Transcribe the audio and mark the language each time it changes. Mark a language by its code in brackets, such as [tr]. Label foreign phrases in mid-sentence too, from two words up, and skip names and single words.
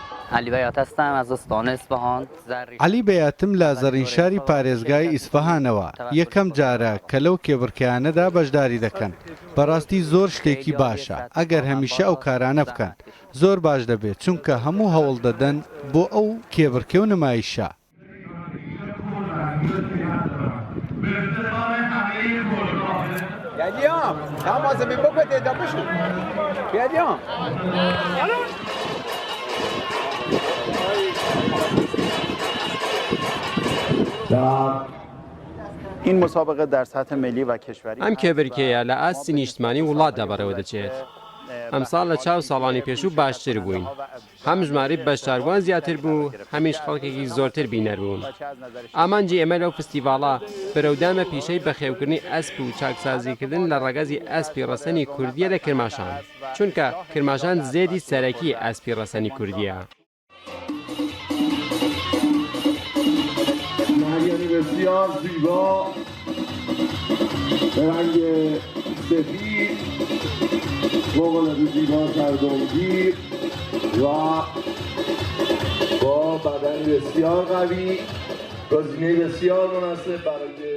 [fa] علی بیات هستم از استان اصفهان. [ckb] علی بیاتم لە زەڕینشاری پارێزگای ئیسفەهانەوە یەکەم جارە کە لەو کێبڕکەیانەدا بەشداری دەکەن. بەڕاستی زۆر شتێکی باشە ئەگەر هەمیشە ئەو کارانە بکەن زۆر باش دەبێت چونکە هەموو هەوڵ دەدەن بۆ ئەو کێبڕکێ و نمایشە. [tr] Geliyorum. Tamam malzeme bu kadar da pişir. Geliyorum. [fa] این مسابقه در سطح ملی و کشوری [ckb] ئەم کێبرکەیە لە ئاستی نیشتمانی وڵاتدا بەڕێوە دەچێت. ئەمساڵ لە چاو ساڵانی پێشوو باشتر بووین. هەم ژمارەی بەشداروان زیاتر بوو، هەمیش خەڵکێکی زۆرتر بینەر بوون. ئامانجی ئێمە لەو فستیڤاڵە بەرەودامە پیشەی بەخێوکردنی ئەسپ و چاکسازیکردن لە ڕەگەزی ئەسپی ڕەسەنی کوردیە لە کرماشان، چونکە کرماشان زێدی سەرەکی ئەسپی ڕەسەنی کوردیە. [fa] بسیار زیبا به رنگ سفید فوق‌العاده زیبا کردگیر و با بدن بسیار قوی گزینه بسیار مناسب برای